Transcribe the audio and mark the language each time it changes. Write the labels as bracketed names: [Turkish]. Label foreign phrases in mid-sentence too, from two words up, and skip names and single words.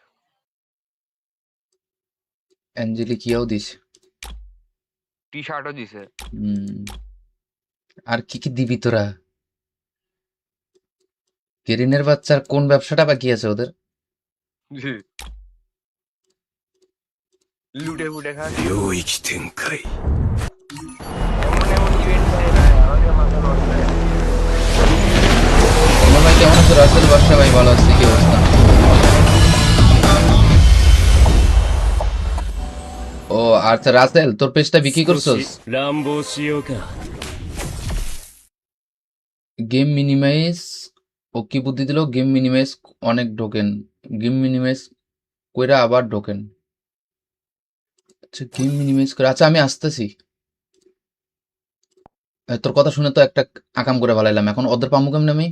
[Bangla] অ্যাঞ্জেলিক ইয়াও দিছে। টি শার্টও দিছে। হুম। আর কি কি দিবি তোরা? কেরিনের বাচ্চার কোন ব্যবসাটা বাকি আছে ওদের? লুটে ফুটে খাস। [Japanese] 領域展開。 [Bangla] এমন এমন ইভেন্ট দেয় ভাই আমাকে মাথা নষ্ট হয়ে যায়। আমার ভাই কেমন আছে? রাসেল বাদশা ভাই ভালো আছে, কি অবস্থা? ও আচ্ছা, রাসেল তোর পেজটা বিক্রি [Japanese] 少 [Bangla] করছস? [Japanese] し乱暴しようか。 [Bangla] গেম মিনিমাইজ। ও কি বুদ্ধি দিল? গেম মিনিমাইজ অনেক ঢোকেন, গেম মিনিমাইজ কইরা আবার ঢোকেন। আচ্ছা গেম মিনিমাইজ করে, আচ্ছা আমি আসতেছি। তোর কথা শুনে তো একটা আকাম করে ভালাইলাম, এখন ওদের পামু কেমনে আমি?